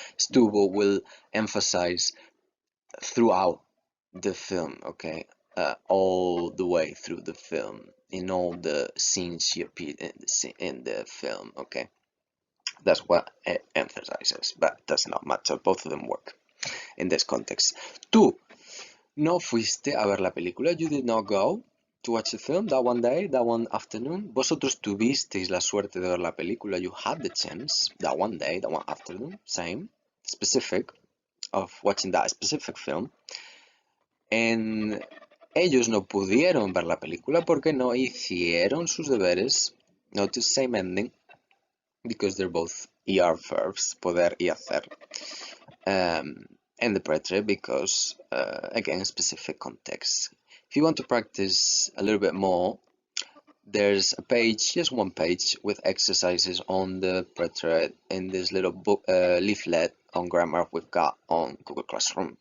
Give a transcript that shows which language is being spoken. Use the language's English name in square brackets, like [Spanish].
[English] Estuvo will emphasize throughout the film, okay, all the way through the film, in all the scenes she appeared in the film, okay. That's what it emphasizes, but does not matter. Both of them work in this context. [Spanish] Tú no fuiste a ver la película. [English] You did not go to watch the film that one day, that one afternoon. [Spanish] Vosotros tuvisteis la suerte de ver la película. [English] You had the chance that one day, that one afternoon, same, specific, of watching that specific film. [Spanish] And ellos no pudieron ver la película porque no hicieron sus deberes. [English] Notice same ending, because they're both ER verbs, poder y hacer. And the preterite because, again, specific context. If you want to practice a little bit more, there's a page, just one page, with exercises on the preterite in this little book leaflet on grammar we've got on Google Classroom.